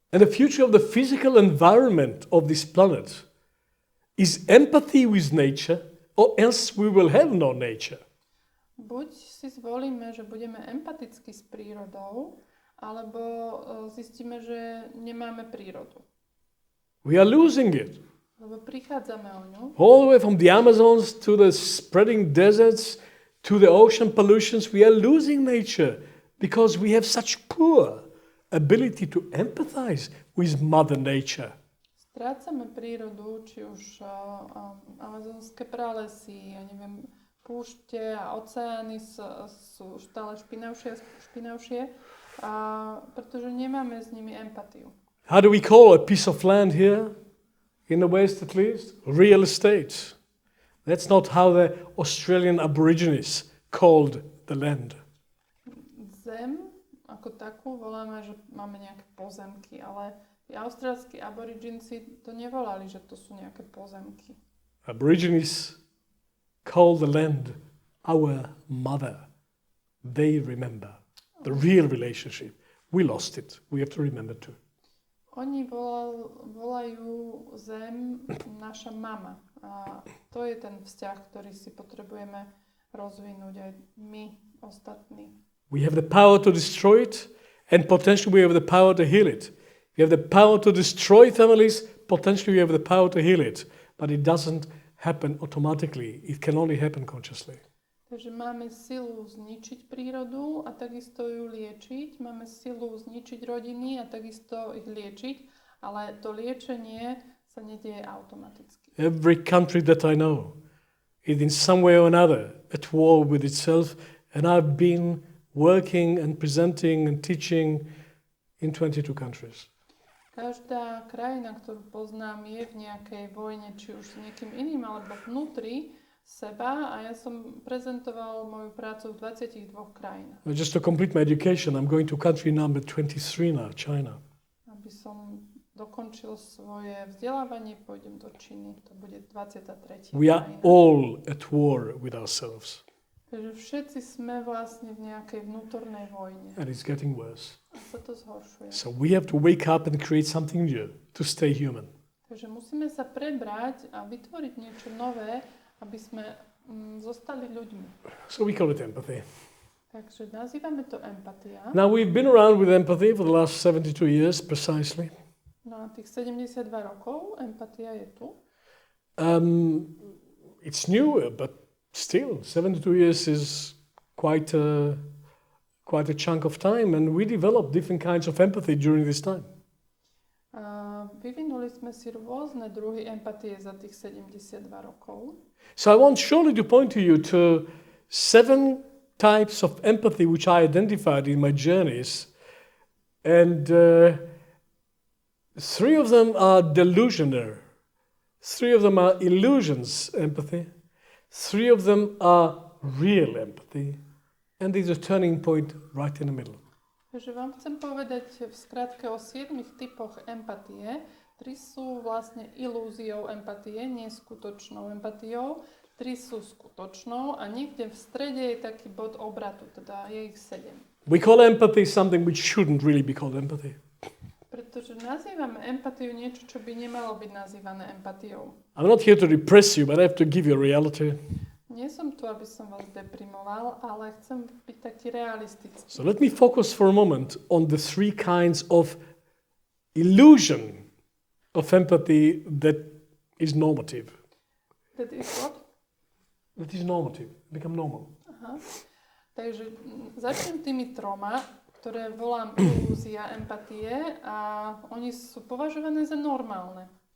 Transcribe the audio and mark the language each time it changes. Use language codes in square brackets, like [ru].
[en] And the future of the physical environment of this planet is empathy with nature, or else we will have no nature. [sk] Buď si zvolíme, že budeme empaticky s prírodou, alebo zistíme, že nemáme prírodu. [en] We are losing it. [sk] Lebo prichádzame o ňu. [en] All the way from the Amazons to the spreading deserts to the ocean pollutions, we are losing nature because we have such poor ability to empathize with Mother Nature. [sk] Strácame prírodu, či už amazonské pralesy, ja neviem, púšte a oceány sú stále špinavšie, pretože nemáme s nimi empatiu. [en] How do we call a piece of land here, in the West at least? Real estate. That's not how the Australian Aborigines called the land. [sk] Zem ako takú voláme, že máme nejaké pozemky, ale tí austrálski aboriginci to nevolali, že to sú nejaké pozemky. [en] Aborigines call the land our mother. They remember the real relationship. We lost it. We have to remember too. [sk] Oni volajú zem naša mama. A to je ten vzťah, ktorý si potrebujeme rozvinúť aj my ostatní. [en] We have the power to destroy it, and potentially we have the power to heal it. We have the power to destroy families, potentially we have the power to heal it. But it doesn't happen automatically. It can only happen consciously. [sk] Takže máme silu zničiť prírodu a takisto ju liečiť. Máme silu zničiť rodiny a takisto ich liečiť, ale to liečenie sa nedieje automaticky. [en] Every country that I know is in some way or another at war with itself, and I've been working and presenting and teaching in 22 countries. [sk] Každá krajina, ktorú poznám, je v nejakej vojne, či už s niekým iným alebo vnútri seba, a ja som prezentoval moju prácu v 22 krajinách. [en] Just to complete my education, I'm going to country number 23 now, China. [sk] Aby som dokončil svoje vzdelávanie, pôjdem do Číny, to bude 23. [en] We are [sk] krajina. [en] all at war with ourselves. [sk] Takže všetci sme vlastne v nejakej vnútornej vojne. [en] And it's getting worse. [sk] A sa to zhoršuje. [en] So we have to wake up and create something new to stay human. [sk] Takže musíme sa prebrať a vytvoriť niečo nové, aby sme zostali ľuďmi. [en] So we call it empathy. [sk] Takže nazývame to empatia. [en] Now we've been around with empathy for the last 72 years precisely. [sk] No a tých 72 rokov empatia je tu. [en] It's new, but still 72 years is quite a chunk of time, and we developed different kinds of empathy during this time. [sk] Vyvinuli sme si rôzne druhy empatie za tých 72 rokov. [en] So I want surely to point to you to 7 types of empathy which I identified in my journeys, and 3 of them are delusionary, 3 of them are illusions empathy, 3 of them are real empathy, and there's a turning point right in the middle. [sk] Takže vám chcem povedať v skratke o 7 typoch empatie. 3 sú vlastne ilúziou empatie, nie skutočnou empatiou. 3 sú skutočnou a niekde v strede je taký bod obratu, teda je ich 7. [en] We call empathy something which shouldn't really be called empathy. [sk] Pretože nazývame empatiu niečo, čo by nemalo byť nazývané empatiou. [en] I'm not here to depress you, but I have to give you a reality. [sk] Nie som tu, aby som vás deprimoval, ale chcem byť taký realistický. [en] So let me focus for a moment on the 3 kinds of illusion of empathy that is normative. That is what? That is normative, become normal. Aha. [sk] Takže začnem tými troma, ktoré volám ilúzia empatie a oni sú považované za normálne.